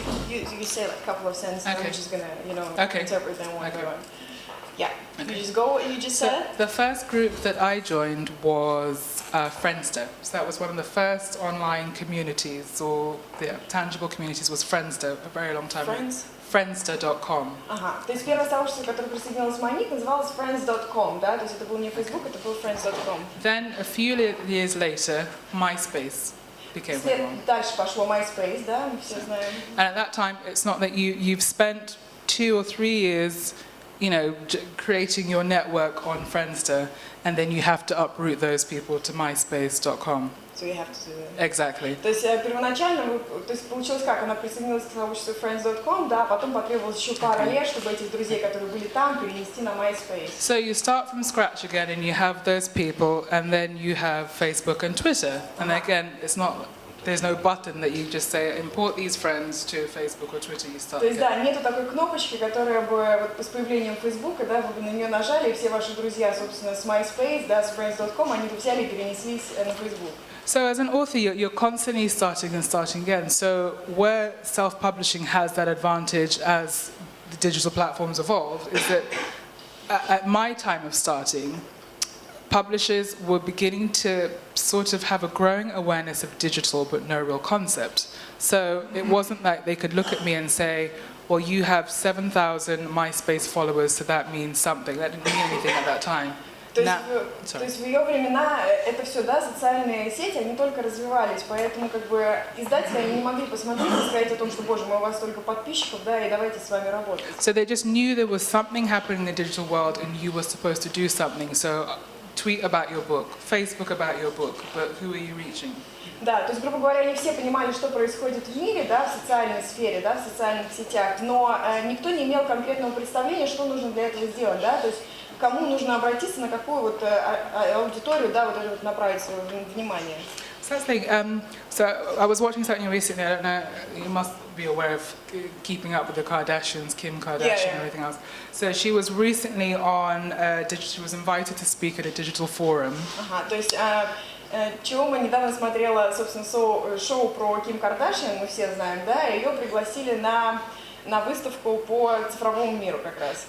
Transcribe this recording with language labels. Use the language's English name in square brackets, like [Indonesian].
[English] You say like a couple of sentences. Okay. I'm just gonna interpret them one by one. Yeah. Okay. You just go what you just said. The first group that I joined was Friendster. So that was one of the first online communities, or tangible communities, was Friendster a very long time ago. Friendster.com. [Russian] Ага. То есть первое сообщество, которое присоединилось к Моник, называлось friends.com, да? То есть это был не Facebook, это был friends.com. [English] Then a few years later, MySpace became one. [Russian] Дальше пошло MySpace, да? Мы все знаем. [English] And at that time, it's not that you've spent 2 or 3 years, creating your network on Friendster, and then you have to uproot those people to MySpace.com. So you have to do that. Exactly. [Russian] То есть первоначально, то есть получилось как, она присоединилась к сообществу friends.com, да, потом потребовалось еще пара лет, чтобы этих друзей, которые были там, перенести на MySpace. [English] So you start from scratch again, and you have those people, and then you have Facebook and Twitter, and again, there's no button that you just say import these friends to Facebook or Twitter. You start. [Russian] То есть да, нету такой кнопочки, которая бы вот с появлением Facebook, да, вы бы на нее нажали, и все ваши друзья, собственно, с MySpace, да, с friends.com, они бы взяли и перенеслись на Facebook. [English] So as an author, you're constantly starting and starting again. So where self-publishing has that advantage as the digital platforms evolved is that at my time of starting, publishers were beginning to sort of have a growing awareness of digital but no real concept. So it wasn't like they could look at me and say, well, you have 7,000 MySpace followers, so that means something. That didn't mean anything at that time. [Russian] То есть в ее времена это все, да, социальные сети, они только развивались, поэтому как бы издатели они не могли посмотреть и сказать о том, что, боже мой, у вас столько подписчиков, да, и давайте с вами работать. [English] So they just knew there was something happening in the digital world and you were supposed to do something. So tweet about your book, Facebook about your book, but who are you reaching? [Russian] Да, то есть, грубо говоря, не все понимали, что происходит в мире, да, в социальной сфере, да, в социальных сетях, но никто не имел конкретного представления, что нужно для этого сделать, да, то есть кому нужно обратиться, на какую вот аудиторию, да, вот это вот направить свое внимание. [English] So that's like, so I was watching something recently. I don't know, you must be aware of keeping up with the Kardashians, Kim Kardashian, and everything else. So she was recently on she was invited to speak at a digital forum. [Russian] Ага, то есть Хиома недавно смотрела, собственно, шоу про Ким Кардашьян, мы все знаем, да, ее пригласили на на выставку по цифровому миру как раз.